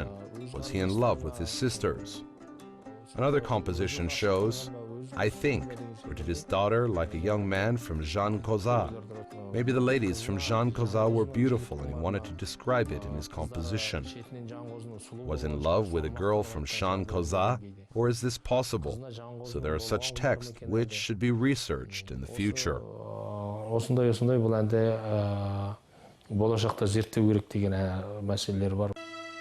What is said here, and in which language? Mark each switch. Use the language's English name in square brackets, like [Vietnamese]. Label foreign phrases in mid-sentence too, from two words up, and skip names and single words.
[English] Was he in love with his sisters? Another composition shows, I think, or did his daughter like a young man from Jean Koza? Maybe the ladies from Jean Koza were beautiful and he wanted to describe it in his composition. Was in love with a girl from Jean Koza? Or is this possible? So there are such texts which should be researched in the future. [Kazakh] Осындай бұл әнде болашақта зерттеу керек деген мәселелер бар.